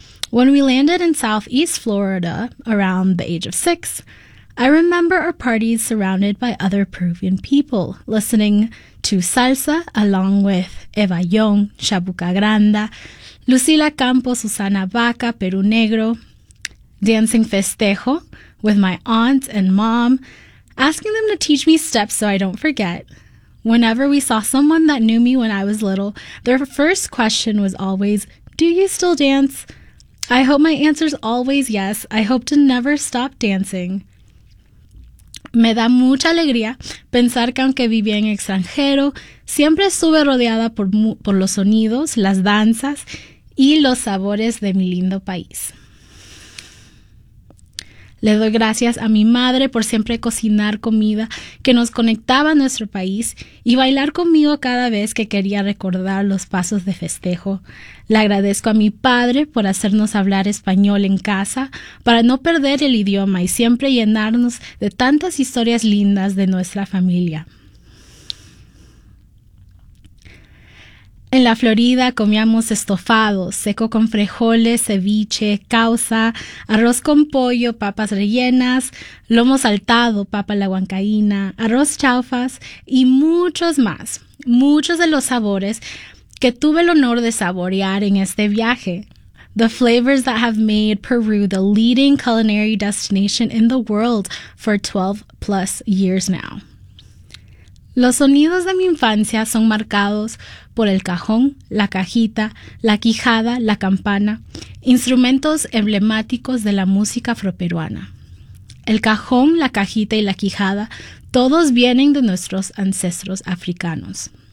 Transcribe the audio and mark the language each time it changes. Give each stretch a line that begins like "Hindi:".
English: When we landed in Southeast Florida around the age of six, I remember our parties surrounded by other Peruvian people, listening to salsa along with Eva Young, Chabuca Granda, Lucila Campos, Susana Vaca, Peru Negro, dancing festejo with my aunt and mom, asking them to teach me steps so I don't forget. Whenever we saw someone that knew me when I was little, their first question was always, "Do you still dance?" I hope my answer's always yes. I hope to never stop dancing.
Spanish: Me da mucha alegría pensar que aunque vivía en extranjero, siempre estuve rodeada por los sonidos, las danzas y los sabores de mi lindo país. Le doy gracias a mi madre por siempre cocinar comida que nos conectaba a nuestro país y bailar conmigo cada vez que quería recordar los pasos de festejo. Le agradezco a mi padre por hacernos hablar español en casa para no perder el idioma y siempre llenarnos de tantas historias lindas de nuestra familia. En la Florida comíamos estofado, seco con frijoles, ceviche, causa, arroz con pollo, papas rellenas, lomo saltado, papa la huancaína, arroz chaufas y muchos más. Muchos de los sabores que tuve el honor de saborear en este viaje.
English: The flavors that have made Peru the leading culinary destination in the world for 12 plus years now.
Spanish: Los sonidos de mi infancia son marcados por el cajón, la cajita, la quijada, la campana, instrumentos emblemáticos de la música afroperuana. El cajón, la cajita y la quijada, todos vienen de nuestros ancestros africanos.